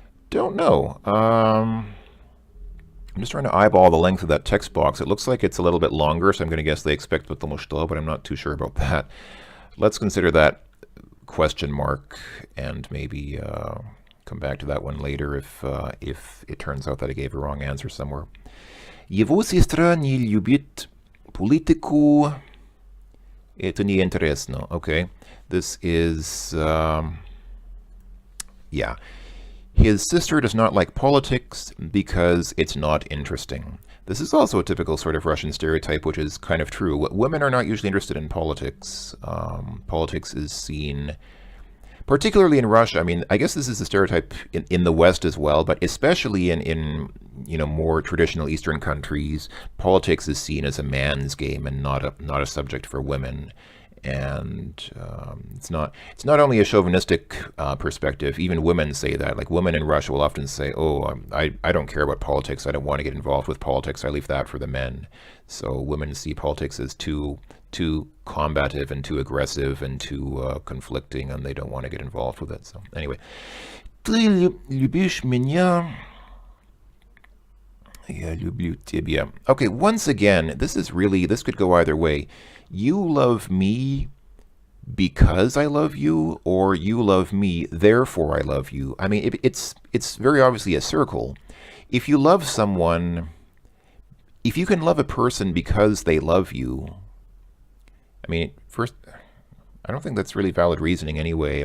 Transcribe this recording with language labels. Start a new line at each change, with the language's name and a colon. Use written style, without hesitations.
English: Don't know. I'm just trying to eyeball the length of that text box. It looks like it's a little bit longer, so I'm going to guess they expect потому что, but I'm not too sure about that. Let's consider that question mark and maybe come back to that one later if it turns out that I gave a wrong answer somewhere.
Russian: Его сестра не любит политику. Это неинтересно.
English: Okay. This is, yeah. His sister does not like politics because it's not interesting. This is also a typical sort of Russian stereotype, which is kind of true. Women are not usually interested in politics. Politics is seen, particularly in Russia. I mean, I guess this is a stereotype in the West as well, but especially in more traditional Eastern countries, politics is seen as a man's game and not a subject for women. And it's not only a chauvinistic perspective. Even women say that. Like women in Russia will often say, "Oh, I don't care about politics. I don't want to get involved with politics. I leave that for the men." So women see politics as too combative and too aggressive and too conflicting, and they don't want to get involved with it. So anyway,
Russian: ты любишь меня? Я люблю тебя.
English: Okay, once again, this could go either way. You love me because I love you, or you love me, therefore I love you. I mean, it's very obviously a circle. If you love someone, if you can love a person because they love you, I mean, first, I don't think that's really valid reasoning anyway.